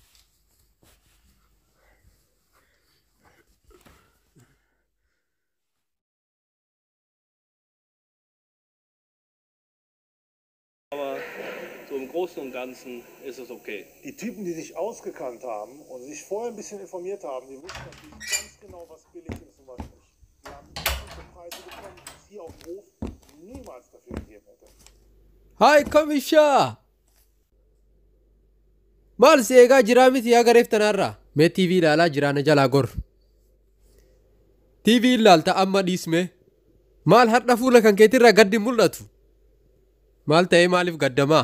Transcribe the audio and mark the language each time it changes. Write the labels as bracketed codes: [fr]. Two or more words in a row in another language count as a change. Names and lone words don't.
[de] Aber so im Großen und Ganzen ist es okay. Die Typen, die sich ausgekannt haben und sich vorher ein bisschen informiert haben, die wussten natürlich ganz genau, was billig ist und was nicht. Die haben bestimmte Preise bekommen, hier auf dem Hof niemals dafür gegeben hätte. [om] Hi Kamisha! Maal si eegaa jiraa miti yaa gareef tanaarraa? Mee TV ilaalaa jiraana jalaa gor. TV ilaalta amma dhiisme. Maal har'a fuula kan keetirraa gaddi mul'atu? Maal ta'ee maaliif gaddamaa?